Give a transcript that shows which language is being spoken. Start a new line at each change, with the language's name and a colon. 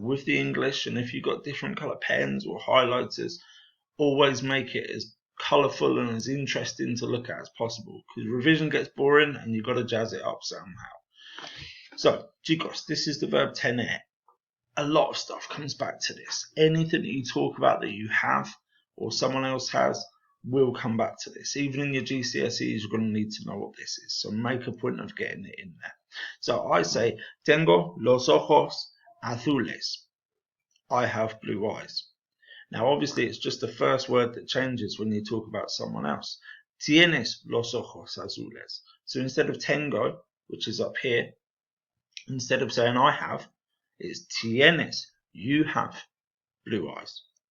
English: With the English, and if you've got different colour pens or highlighters, always make it as colourful and as interesting to look at as possible, because revision gets boring and you've got to jazz it up somehow. So, chicos, this is the verb tener. A lot of stuff comes back to this. Anything that you talk about that you have or someone else has will come back to this. Even in your GCSEs, you're going to need to know what this is. So make a point of getting it in there. So I say,
Spanish: tengo los ojos azules.
English: I have blue eyes. Now, obviously, it's just the first word that changes when you talk about someone else.
Spanish: Tienes los ojos azules.
English: So instead of tengo, which is up here, instead of saying I have, it's tienes, you have blue eyes.